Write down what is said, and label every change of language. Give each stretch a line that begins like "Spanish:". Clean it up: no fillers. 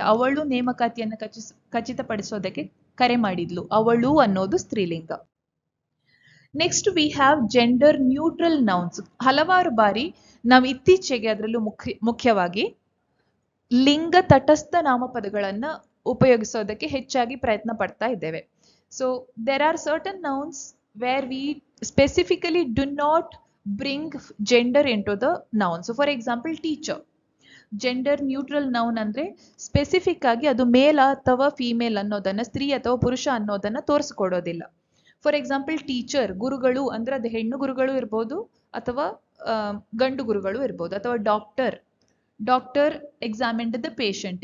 Kannada: ಅವಳು ನೇಮಕಾತಿಯನ್ನು ಖಚಿತಪಡಿಸೋದಕ್ಕೆ ಕರೆ ಮಾಡಿದ್ಲು. ಅವಳು ಅನ್ನೋದು ಸ್ತ್ರೀಲಿಂಗ.
English: Next we have gender neutral nouns.
Kannada: ಹಲವಾರು ಬಾರಿ ನಾವು ಇತ್ತೀಚೆಗೆ ಅದರಲ್ಲೂ ಮುಖ್ಯವಾಗಿ ಲಿಂಗ ತಟಸ್ಥ ನಾಮಪದಗಳನ್ನ ಉಪಯೋಗಿಸೋದಕ್ಕೆ ಹೆಚ್ಚಾಗಿ ಪ್ರಯತ್ನ ಪಡ್ತಾ ಇದ್ದೇವೆ.
English: So there are certain nouns where we specifically do not bring gender into the noun. So for example, teacher.
Kannada: Gender neutral noun ಅಂದ್ರೆ ಸ್ಪೆಸಿಫಿಕ್ ಆಗಿ ಅದು ಮೇಲ್ ಅಥವಾ ಫೀಮೇಲ್ ಅನ್ನೋದನ್ನ, ಸ್ತ್ರೀ ಅಥವಾ ಪುರುಷ ಅನ್ನೋದನ್ನ ತೋರಿಸ್ಕೊಡೋದಿಲ್ಲ.
English: for example
Kannada: ಟೀಚರ್, ಗುರುಗಳು ಅಂದ್ರೆ ಅದು ಹೆಣ್ಣು ಗುರುಗಳು ಇರ್ಬೋದು ಅಥವಾ ಗಂಡು ಗುರುಗಳು ಇರ್ಬೋದು.
English: ಅಥವಾ doctor examined the patient.